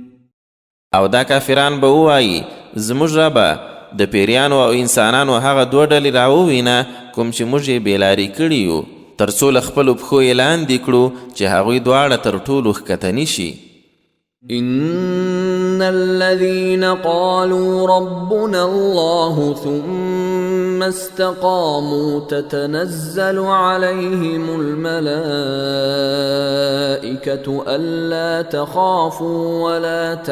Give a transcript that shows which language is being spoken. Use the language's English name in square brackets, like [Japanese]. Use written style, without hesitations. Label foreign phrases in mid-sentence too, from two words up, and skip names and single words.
[Pashto] او دا کافران به ووایي زموږ ربه د پیریانو او انسانانو هغه دوه ډلې راووینه کوم چې موږ یې بېلارې کړي یو، تر څو له خپلو پښو یې لاندې کړو چې هغوی دواړه تر ټولو ښکته شي. [Arabic] إن الذين قالوا ربنا الله ثم استقاموا تتنزل عليهم الملائكة ألا تخافوا ولا